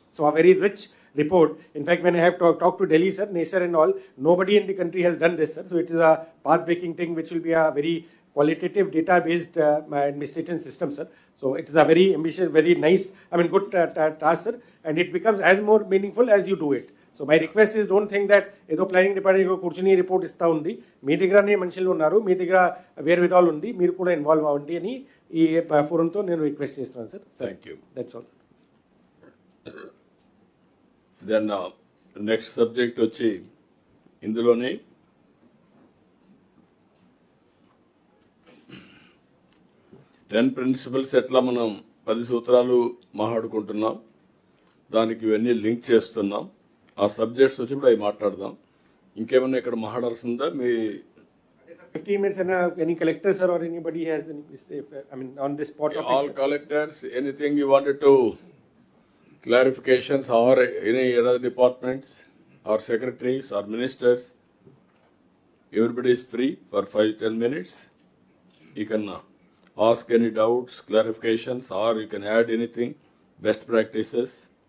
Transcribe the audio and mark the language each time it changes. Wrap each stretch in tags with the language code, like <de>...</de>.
<en>So a very rich report. In fact, when I have talked to Delhi, sir, Naser and all, nobody in the country has done this, sir. So it is a path-breaking thing which will be a very qualitative data-based administration system, sir. So it is a very ambitious, very nice, good task, sir. And it becomes as more meaningful as you do it. So my request is don't think that</en> <te>ఏదో planning department కూర్చుని report ఇస్తూ ఉంది మీ దగ్గరనే మనుషులు ఉన్నారు మీ దగ్గర వేరు విధాలు ఉంది మీరు కూడా ఇన్వాల్వ్ అవ్వండి అని ఈ ఫోరంతో నేను రిక్వెస్ట్ చేస్తున్నాను sir</te> <en>thank you that's all</en> <te>then next subject వచ్చి ఇందులోనే టెన్ ప్రిన్సిపల్స్ ఎట్లా మనం 10 సూత్రాలు మాట్లాడుకుంటున్నాం దానికి ఇవన్నీ లింక్ చేస్తున్నాం ఆ సబ్జెక్ట్స్ వచ్చి ఇప్పుడు అవి మాట్లాడదాం ఇంకేమన్నా ఇక్కడ మాట్లాడాల్సిందా మీ</te> <en>15 minutes and any collector sir or anybody has any, on this spot topic, all collectors anything you wanted to clarifications or any other departments or secretaries or ministers everybody is free for 5-10 minutes you can ask any doubts clarifications or you can add anything best practices.</en>